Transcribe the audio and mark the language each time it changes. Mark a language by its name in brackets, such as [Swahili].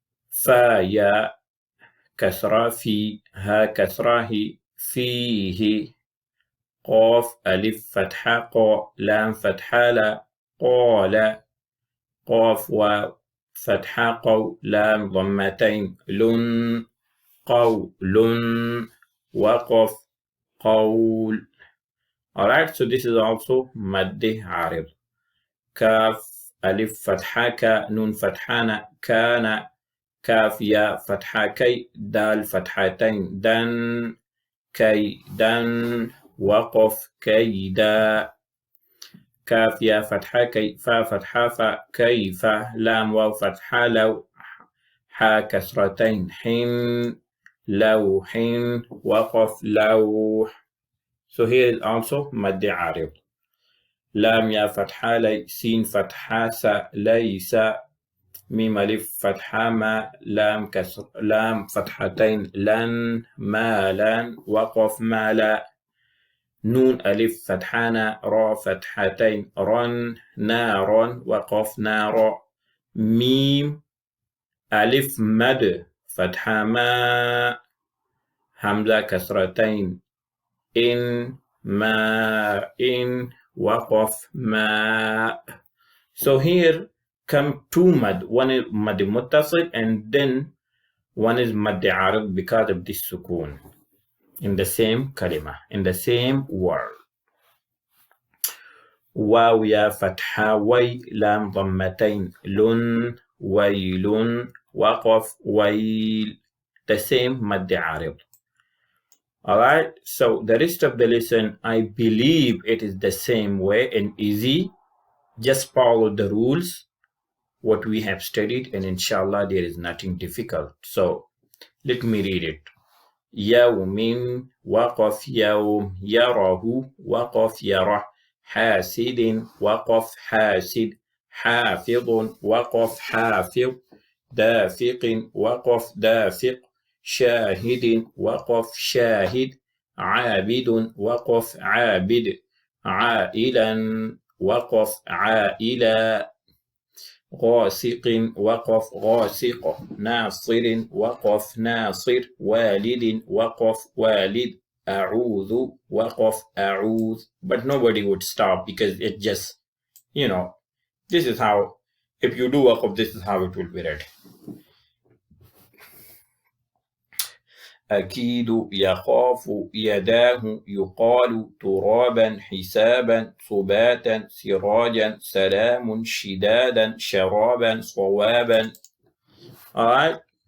[Arabic] فا يا كسرة في ها كسرة فيه قاف ألف فتحة قا لام فتحة لا قال قاف وفتحة قو لام ضمتين لن قول وقف قول. [English] Alright, so this is also مد عارض. [Arabic] كاف ألف فتحة ك نون فتحة كان كاف يا فتحة كي دال فتحتين دن كي دن وقف كيدا كاف يا فتحة كي فا فتحة فا كيف لام واو فتحة لو حا كسرتين حين لوح وقف لوح. [English] So here is also مد عارض. [Arabic] لام يا فتحة لي سين فتحة سا ليس ميم ألف فتحة ما لام كسر لام فتحتين لن مالا وقف مالا نون ألف فتحانا را فتحتين رن نارا وقف نارا ميم ألف مد فتحة ما همزة كسرتين إن ما إن وقف ما. [English] So here come two mad. One is mad muttasil and then one is mad arid because of this sukun in the same kalima, in the same word. [Arabic] واو يا فتحة وي لام ضمتين لن ويل وقف ويل [English] the same Madd Arid. Alright, so the rest of the lesson, I believe it is the same way and easy. Just follow the rules, what we have studied, and inshallah there is nothing difficult. So let me read it. [Arabic] يوم وقف يوم يره وقف يره حاسد وقف حاسد حافظ وقف حافظ دافق وقف دافق شاهد وقف شاهد عابد وقف عابد عائلا وقف عائلا غاسق وقف غاسق ناصر وقف ناصر والد وقف والد أعوذ وقف أعوذ. [English] But nobody would stop because it just, this is how, if you do waqaf, this is how it will be read. [Arabic] أكيد يخاف يداه يقال ترابا حسابا صباتا سراجا سلام شدادا شرابا صوابا. [English] Alright.